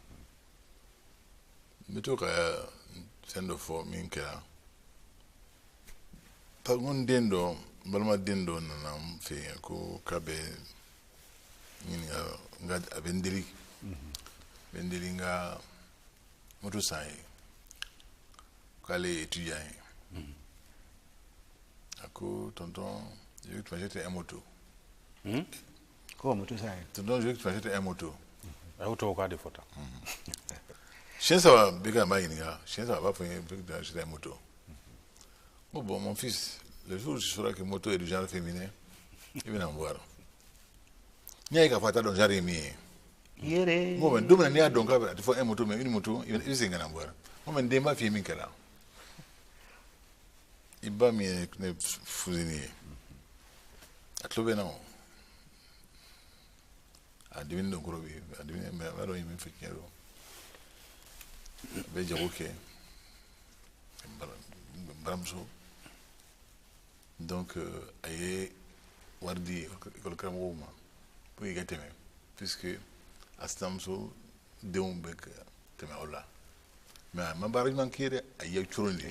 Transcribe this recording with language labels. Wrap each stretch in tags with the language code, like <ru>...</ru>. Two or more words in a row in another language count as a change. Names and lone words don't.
<bm>n bɛ to ka fɛn dɔ fɔ min kɛra n ko n den dɔ n balimaden dɔ nana n fɛ yen ko k'a bɛ ɲininka a bɛ n deli n ka moto san ye k'ale ye étudiant ye a ko</bm> <fr>tonton je veux que tu m'achètes un moto</fr> <bm>ko moto san ye</bm> <fr>tonton je veux que tu m'achètes un moto</fr> <bm>a y'o tɔgɔ k'a de fɔta siɲɛ saba bɛ ka n b'a ɲininka siɲɛ saba a b'a fɔ n ye</bm> <fr>je veux que tu m'achètes un moto</fr> <bm>ko</bm> <fr>bon mon fils le jour où tu sauras que moto est du genre féminin</fr> <bm>i bɛna n voir n'i y'a ye k'a fɔ a t'a dɔn genre ye min ye yere</bm> <fr>bon mais</fr> <bm>don min na n'i y'a dɔn k'a bɛ a tɛ fɔ</bm> <fr>un moto mais une moto</fr> <bm>i bɛ segin ka na n voir</bm> <fr>bon mais</fr> <bm>n den b'a f'i ye min kɛra i ba min ye ne fusini ye a tulo bɛ na o a dimini dɔn kɔrɔ bɛ a dimini mais a b'a dɔn ye min fɔ tiɲɛ don a bɛ jago kɛ n baramuso donc a ye wari di école karamɔgɔw ma pour i ka tɛmɛ puisque a sinamuso denw bɛ ka tɛmɛ aw la mais a ma baara ɲuman kɛ dɛ a ye coron de</bm>